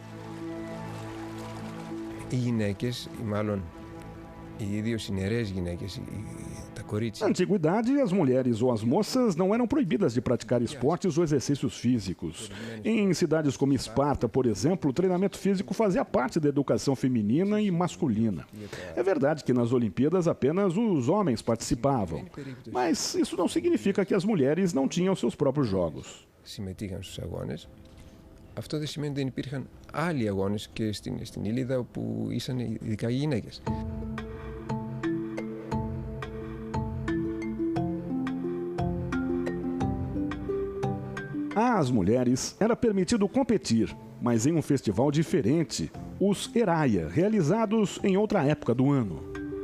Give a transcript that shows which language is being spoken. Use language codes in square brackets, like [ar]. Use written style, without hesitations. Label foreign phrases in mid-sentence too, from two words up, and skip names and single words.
[pt] Na antiguidade, as mulheres ou as moças não eram proibidas de praticar esportes ou exercícios físicos. Em cidades como Esparta, por exemplo, o treinamento físico fazia parte da educação feminina e masculina. É verdade que nas Olimpíadas apenas os homens participavam, mas isso não significa que as mulheres não tinham seus próprios jogos. [el] Αυτό δεν σημαίνει ότι δεν υπήρχαν άλλοι αγώνες και στην Ήλιδα όπου ήσαν ειδικά οι γυναίκες. [pt] Às mulheres era permitido competir, mas em um festival diferente, os Eraia, realizados em outra época do ano.